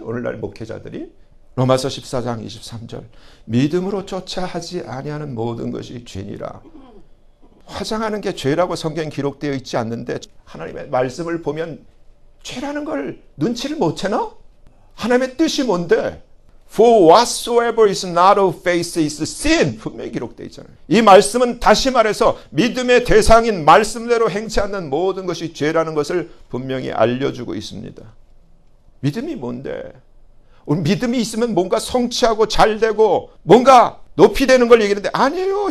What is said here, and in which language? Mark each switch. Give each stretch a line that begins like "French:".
Korean: 오늘날 목회자들이. 로마서 14장 23절 믿음으로 쫓아 하지 아니하는 모든 것이 죄니라. 화장하는 게 죄라고 성경에 기록되어 있지 않는데 하나님의 말씀을 보면 죄라는 걸 눈치를 못 채나? 하나님의 뜻이 뭔데?
English: For whatsoever is not of faith is sin.
Korean: 분명히 기록되어 있잖아요. 이 말씀은 다시 말해서 믿음의 대상인 말씀대로 행치 않는 모든 것이 죄라는 것을 분명히 알려주고 있습니다. 믿음이 뭔데? 우리 믿음이 있으면 뭔가 성취하고 잘되고 뭔가 높이 되는 걸 얘기하는데 아니에요.